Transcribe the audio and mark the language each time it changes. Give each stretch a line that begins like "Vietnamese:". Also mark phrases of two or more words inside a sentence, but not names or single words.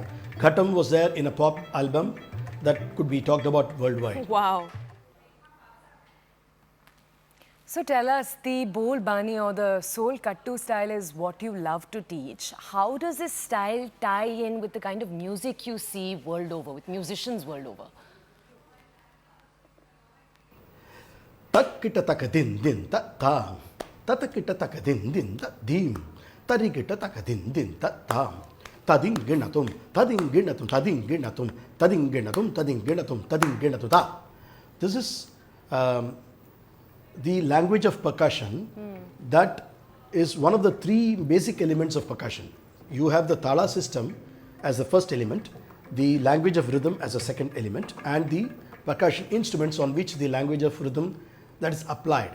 English: Ghatam was there in a pop album that could be talked about worldwide. Wow. So tell us, the Bol Bani or the Sol Kattu style is what you love to teach. How does this style tie in with the kind of music you see world over, with musicians world over? Takkita takadin din ta tam, tatakita takadin din ta dim, tarikita takadin din ta tam, tading ginatum, tading ginatum, tading ginatum, tading ginatum, tading ginatum, tading ginatum ta. This is the language of percussion. That is one of the three basic elements of percussion. You have the tala system as the first element, the language of rhythm as a second element, and the percussion instruments on which the language of rhythm that is applied.